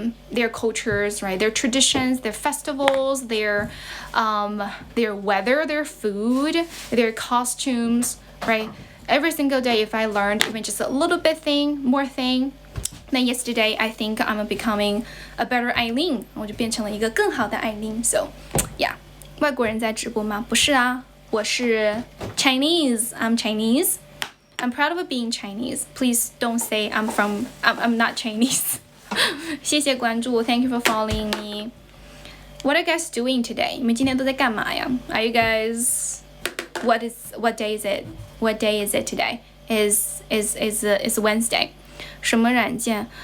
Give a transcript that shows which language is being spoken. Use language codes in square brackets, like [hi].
[en] Their cultures, right? Their traditions, their festivals, their weather, their food, their costumes, right? Every single day, if I learned even just a little bit more thing, then yesterday I think I'm becoming a better Aileen. [zh] 我就变成了一个更好的Aileen. [en] So, yeah. [zh] 外国人在直播吗？不是啊，我是 Chinese. [en] I'm Chinese. I'm proud of being Chinese. Please don't say I'm not Chinese. [zh] 谢谢关注 [en] Thank you for following me. What are you guys doing today? [zh] 你们今天都在干嘛呀？ [en] Are you guys? What day is it? What day is it today? Is Wednesday. [zh] 什么软件？